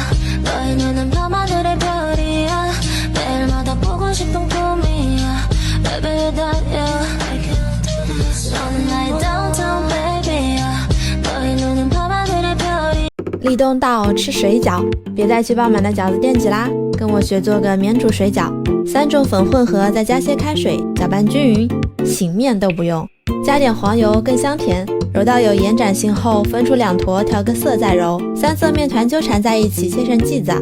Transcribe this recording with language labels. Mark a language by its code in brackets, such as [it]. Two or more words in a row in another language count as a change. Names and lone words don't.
[ko] 너의 눈은 밤하늘의 별이야. 매일마다 보고 싶은 꿈이야. Baby 달려. 너는 나의 [en] downtown baby [ko] 야. 너의 눈은 밤하늘의 별이야. [zh] 立冬到，吃水饺，别再去爆满的饺子店挤啦，跟我学做个免煮水饺，3种粉混合，再加些开水，搅拌均匀，醒面都不用，加点黄油更香甜。揉到有延展性后，分出2坨，调个色再揉。3色面团纠缠在一起，切成剂子。